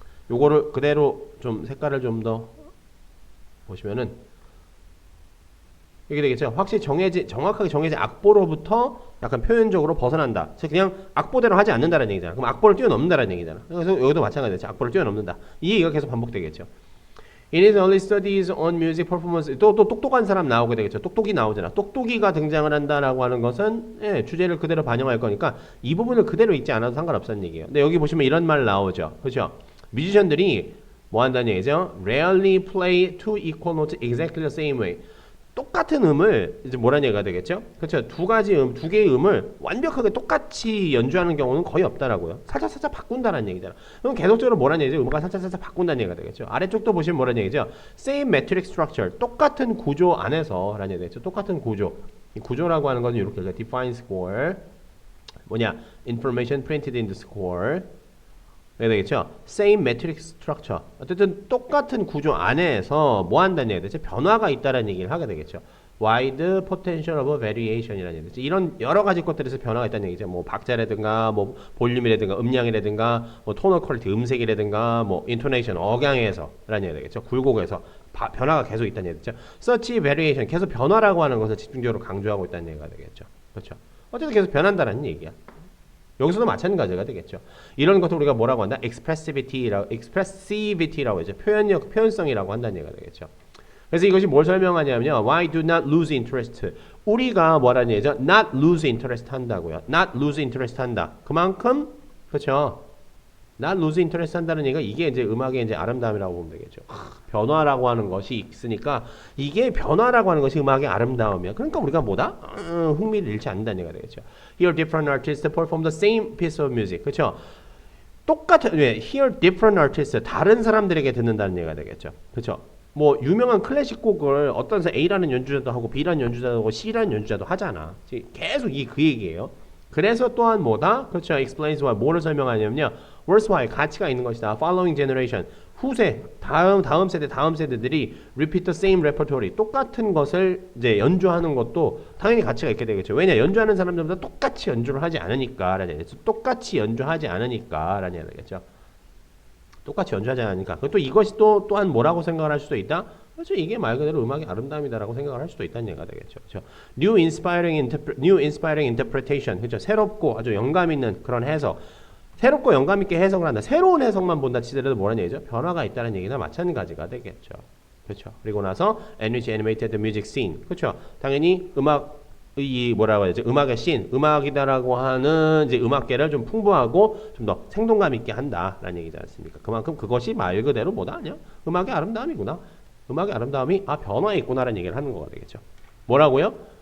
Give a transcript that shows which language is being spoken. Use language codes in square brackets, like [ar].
[ko] 요거를 그대로 좀 색깔을 좀 더 보시면은 이게 되겠죠. 확실히 정확하게 정해진 악보로부터 약간 표현적으로 벗어난다. 즉 그냥 악보대로 하지 않는다는 얘기잖아. 그럼 악보를 뛰어넘는다는 얘기잖아. 그래서 여기도 마찬가지죠. 악보를 뛰어넘는다. 이 얘기가 계속 반복되겠죠. [en] In his early studies on music performance, [ko] 또 똑똑한 사람 나오게 되겠죠. 똑똑이 나오잖아. 똑똑이가 등장을 한다라고 하는 것은 주제를 그대로 반영할 거니까 이 부분을 그대로 읽지 않아도 상관없다는 얘기예요. 근데 여기 보시면 이런 말 나오죠. 그렇죠? 뮤지션들이 뭐 한다는 얘기죠? [en] Rarely play two equal notes exactly the same way. [ko] 똑같은 음을 이제 뭐라는 얘기가 되겠죠? 그렇죠? 두 개의 음을 완벽하게 똑같이 연주하는 경우는 거의 없다라고요. 살짝 바꾼다는 얘기잖아. 그럼 계속적으로 뭐라는 얘기죠? 음악을 살짝 바꾼다는 얘기가 되겠죠. 아래쪽도 보시면 뭐라는 얘기죠? [en] Same metric structure. [ko] 똑같은 구조 안에서 라는 얘기가 되겠죠. 똑같은 구조. 이 구조라고 하는 것은 이렇게 [en] define score. [ko] 뭐냐? [en] Information printed in the score. [ko] 그래야 되겠죠? [en] Same metric structure. [ko] 어쨌든 똑같은 구조 안에서 뭐 한다는 얘기가 되죠? 변화가 있다는 얘기를 하게 되겠죠. [en] wide potential of variation [ko] 이라는 얘기죠. 이런 여러 가지 것들에서 변화가 있다는 얘기죠. 뭐 박자라든가 뭐 볼륨이라든가 음량이라든가 뭐 톤 퀄리티 음색이라든가 뭐 intonation 억양에서라는 얘기가 되겠죠. 굴곡에서 변화가 계속 있다는 얘기죠. [en] such variation [ko] 계속 변화라고 하는 것을 집중적으로 강조하고 있다는 얘기가 되겠죠. 그렇죠. 어쨌든 계속 변한다는 얘기야. 여기서도 마찬가지가 되겠죠. 이런 것도 우리가 뭐라고 한다? expressivity라고 하죠. 표현력, 표현성이라고 한다는 얘기가 되겠죠. 그래서 이것이 뭘 설명하냐면요. [en] Why do not lose interest? [ko] 우리가 뭐라는 얘기죠? [en] Not lose interest [ko] 한다고요. [en] Not lose interest 한다. [ko] 그만큼 그렇죠. [en] Not lose interest [ko] 한다는 얘기가 이게 이제 음악의 이제 아름다움이라고 보면 되겠죠. 변화라고 하는 것이 있으니까 이게 변화라고 하는 것이 음악의 아름다움이야. 그러니까 우리가 뭐다? 흥미를 잃지 않는다는 얘기가 되겠죠. [en] Hear different artists perform the same piece of music. [ko] 그렇죠. 똑같은 [en] hear different artists [ko] 다른 사람들에게 듣는다는 얘기가 되겠죠. 그렇죠. 뭐 유명한 클래식 곡을 어떤 A라는 연주자도 하고 B라는 연주자도 하고 C라는 연주자도 하잖아. 계속 그 얘기예요. 그래서 또한 뭐다? 그렇죠. [en] explains why [ko] 뭐를 설명하냐면요. [en] worth why [ko] 가치가 있는 것이다. [en] following generation [ko] 후세 다음 세대들이 [en] repeat the same repertoire [ko] 똑같은 것을 이제 연주하는 것도 당연히 가치가 있게 되겠죠. 왜냐 연주하는 사람들보다 똑같이 연주를 하지 않으니까라는 얘기죠. 똑같이 연주하지 않으니까라는 얘기겠죠. 똑같이 연주하지 않으니까. 또 이것이 또한 뭐라고 생각을 할 수도 있다? 그렇죠. 이게 말 그대로 음악의 아름다움이다라고 생각을 할 수도 있다는 얘기가 되겠죠. [en] 그렇죠. New inspiring interpretation. 그렇죠. [ko] 새롭고 아주 영감 있는 그런 해석. 새롭고 영감 있게 해석을 한다. 새로운 해석만 본다 치더라도 뭐라는 얘기죠? 변화가 있다는 얘기나 마찬가지가 되겠죠. 그렇죠. 그리고 나서 [en] enrich animated music scene. [ko] 그렇죠. 당연히 이 뭐라고 해야지? 음악의 씬, 음악이다라고 하는 이제 음악계를 좀 풍부하고 좀 더 생동감 있게 한다라는 얘기지 않습니까? 그만큼 그것이 말 그대로 뭐다 아니야? 음악의 아름다움이구나. 음악의 아름다움이 변화에 있구나라는 얘기를 하는 거가 되겠죠. 뭐라고요?